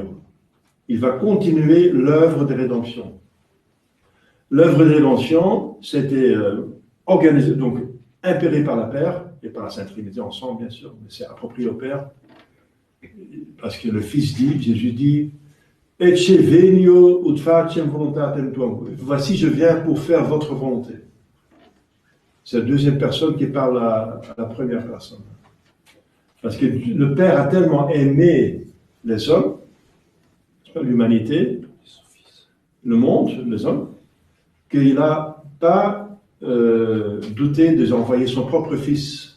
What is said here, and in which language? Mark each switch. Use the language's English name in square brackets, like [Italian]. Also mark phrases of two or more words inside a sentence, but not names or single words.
[French] Il va continuer l'œuvre de rédemption. L'œuvre de rédemption, c'était organisé, donc impéré par la Père et par la Sainte Trinité ensemble, bien sûr, mais c'est approprié au Père. Parce que le Fils dit, Jésus dit, [Latin] Ecce venio ut faciem voluntatem tuam. [French] Voici, je viens pour faire votre volonté. C'est la deuxième personne qui parle à la première personne. Parce que le Père a tellement aimé les hommes, l'humanité, le monde, les hommes, qu'il n'a pas douté d'envoyer son propre Fils.